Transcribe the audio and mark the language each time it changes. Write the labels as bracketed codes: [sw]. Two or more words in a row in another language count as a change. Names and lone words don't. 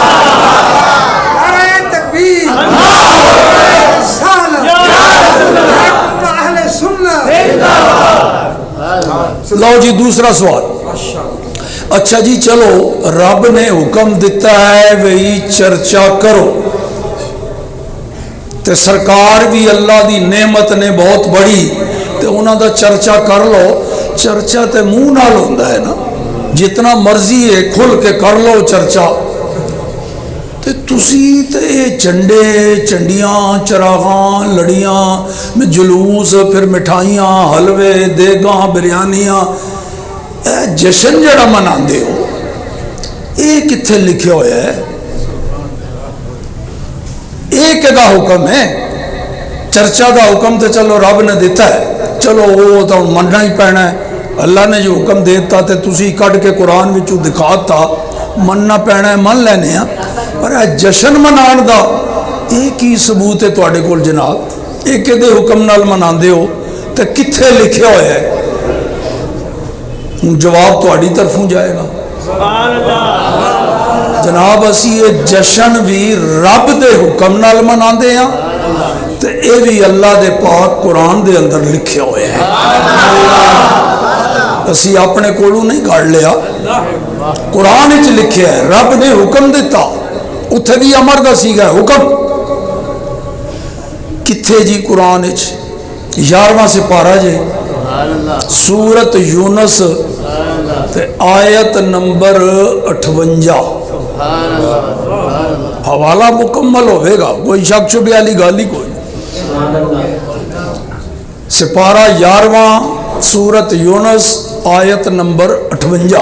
[pa] لو جی دوسرا سوال. اچھا جی چلو رب نے حکم دیتا ہے وہی چرچا کرو تے سرکار بھی اللہ دی نعمت نے بہت بڑی تے انہاں دا چرچا کر لو. چرچا تے منہ نال ہوندا ہے نا، جتنا مرضی ہے کھل کے کر لو چرچا. تے تسی تے جھنڈے چنڈیاں چراغاں لڑیاں میں جلوس پھر مٹھائیاں حلوے دیگاں بریانیاں اے جشن جڑا مناندے ہو اے کتھے لکھے ہوئے ہے؟ ایک دا حکم ہے. چرچا دا حکم تو چلو رب نے دیتا ہے، چلو وہ تو مننا ہی پینا ہے. اللہ نے جو حکم دیتا تے تسی کٹ کے قرآن وچوں دکھاتا مننا پینا ہے، من لینے ہیں. پر اے جشن منان دا ایک ہی ثبوت ہے تواڈے کول جناب. ایک دے حکم نال مناندے ہو تے کتھے لکھے ہوئے ہے؟ جواب تواڈی طرفوں جائے گا. جناب اسی یہ جشن بھی رب دے حکم نال مناندے ہیں تے اے بھی اللہ دے پاک قرآن دے اندر لکھے ہوئے ہیں. اسی اپنے کولوں نہیں گھڑ لیا، قرآن وچ لکھے ہے. رب نے حکم دیتا، اتھے بھی امر دا سیگا حکم. کتھے جی قرآن وچ 11واں سپارہ جے سورت یونس تے آیت نمبر 58. حوالہ مکمل ہوئے گا، کوئی شک شبہ والی گل ہی کوئی. سپارہ 11واں سورت یونس آیت نمبر 58.